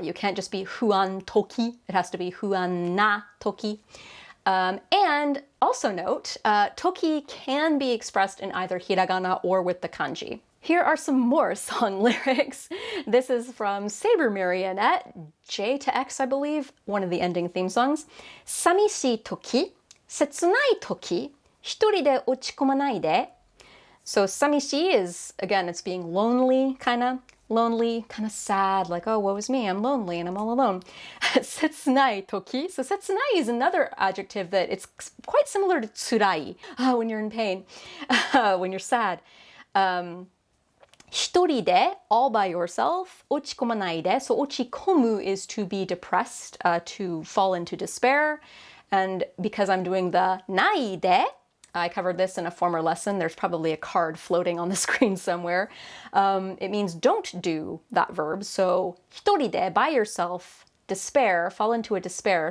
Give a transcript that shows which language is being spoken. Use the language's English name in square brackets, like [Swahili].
[English] You can't just be [Japanese] huan toki. [English] It has to be [Japanese] huan na toki. [English] And also note, toki can be expressed in either hiragana or with the kanji. Here are some more song lyrics. This is from Saber Marionette, J to X, I believe, one of the ending theme songs. [Japanese] 寂しいとき、切ないとき、一人で落ち込まないで. [English] So 寂しい is, again, it's being lonely, kind of sad, like, oh, woe is me, I'm lonely and I'm all alone. [Japanese] 切ないとき. [English] So 切ない is another adjective that it's quite similar to tsurai, when you're in pain, when you're sad. [Japanese] 一人で, [English] all by yourself, [Japanese] 落ち込まないで. [English] So 落ち込む is to be depressed, to fall into despair. And because I'm doing the [Japanese] ないで, [English] I covered this in a former lesson. There's probably a card floating on the screen somewhere. It means don't do that verb. So [Japanese] 一人で, [English] by yourself, despair, fall into a despair.